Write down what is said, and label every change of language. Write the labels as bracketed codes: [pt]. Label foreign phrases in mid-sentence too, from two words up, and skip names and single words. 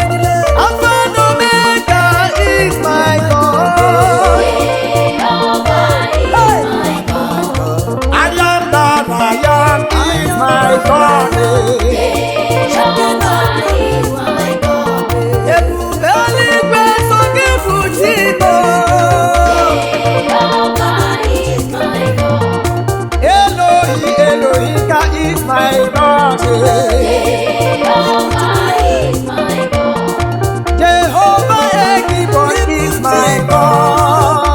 [en] Alpha and Omega is my God. Jehovah is my God. I am that I am is my God. Jehovah is my God. [ig] Ebube eluigwe so gị bụ Chimo. [en] Jehovah is my God. Elohi Elohika is my God. Jehovah is my God. Jehovah IGBO is my God.